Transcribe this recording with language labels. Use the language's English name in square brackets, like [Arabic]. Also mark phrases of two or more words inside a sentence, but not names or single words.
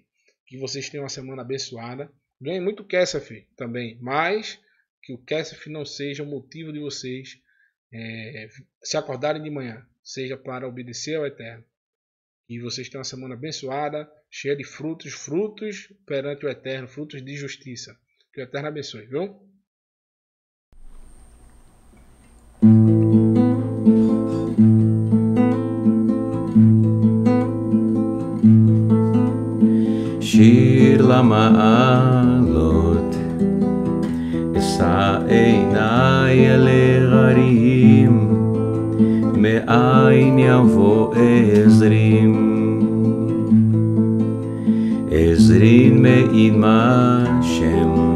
[Portuguese] Que vocês tenham uma semana abençoada. Ganhem muito Kesef também, mas que o Kesef não seja o motivo de vocês se acordarem de manhã, seja para obedecer ao Eterno. E vocês tenham uma semana abençoada, cheia de frutos perante o Eterno, frutos de justiça. Que o Eterno abençoe, viu? [Hebrew] שיר למעלות, אשא עיניי אל ההרים, מאין יבוא עזרין מעימה שם,